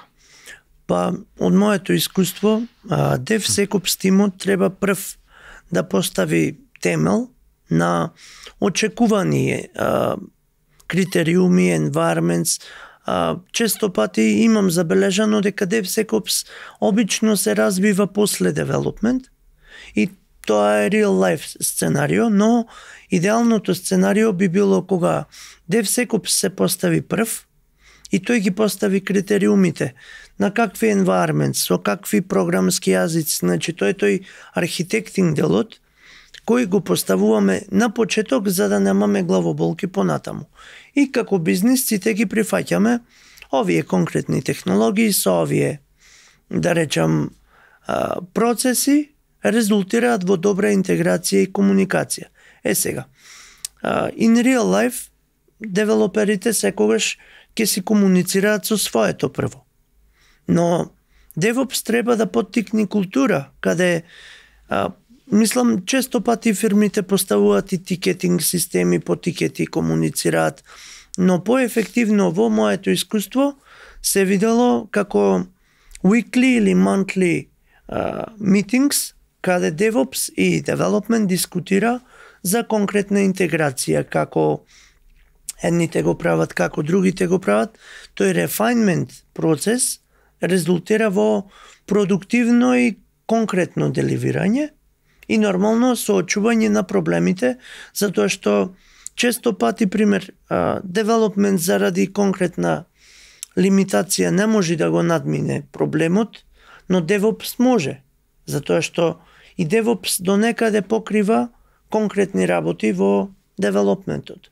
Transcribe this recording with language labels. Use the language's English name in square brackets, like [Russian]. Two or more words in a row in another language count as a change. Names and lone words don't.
[Macedonian] Па, од моето искуство, DevSecOps тимот треба прв да постави темел на очекувани критериуми, environments. Често пати имам забележано дека DevSecOps обично се развива после development и тоа е [English] real life [Macedonian] сценарио, но идеалното сценарио би било кога DevSecOps се постави прв и тој ги постави критериумите на какви environments, со какви програмски јазици, значи тој архитектинг делот кој го поставуваме на почеток за да немаме главоболки понатаму. И како бизнис сите ги прифаќаме овие конкретни технологии со овие, да речам, процеси резултираат во добра интеграција и комуникација. Сега, [English] in real life, [Macedonian] девелоперите секогаш ќе си комуницираат со своето прво. Но DevOps треба да поттикне култура, каде, мислам, често пати фирмите поставуваат и тикетинг системи, по тикети комуницираат, но поефективно во моето искуство се видело како weekly или [English] monthly meetings, [Macedonian] каде DevOps и Development дискутира за конкретна интеграција, како едните го прават, како другите го прават. Тој refinement процес резултира во продуктивно и конкретно деливирање и нормално соочување на проблемите, затоа што често пати, пример, development заради конкретна лимитација не може да го надмине проблемот, но DevOps може, затоа што и DevOps до некаде покрива конкретни работи во девелопментот.